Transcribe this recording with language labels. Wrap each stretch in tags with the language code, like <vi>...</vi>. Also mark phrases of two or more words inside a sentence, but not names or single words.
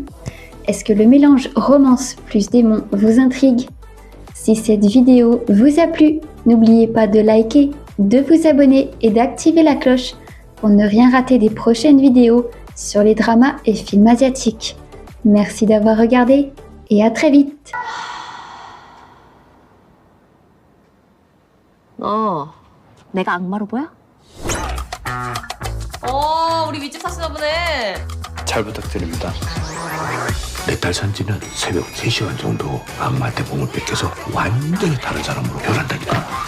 <fr>Est-ce que le mélange romance plus démon vous intrigue? Si cette vidéo vous a plu, n'oubliez pas de liker, de vous abonner et d'activer la cloche pour ne rien rater des prochaines vidéos sur les dramas et films asiatiques. Merci d'avoir regardé et à très vite!</fr> <ko>너 내가 악마로 보여? 우리 윗집 사시나 보네. 잘 부탁드립니다. 내 딸 산지는 새벽 3시간 정도 악마한테 몸을 뺏겨서 완전히 다른 사람으로 변한다니까.</ko>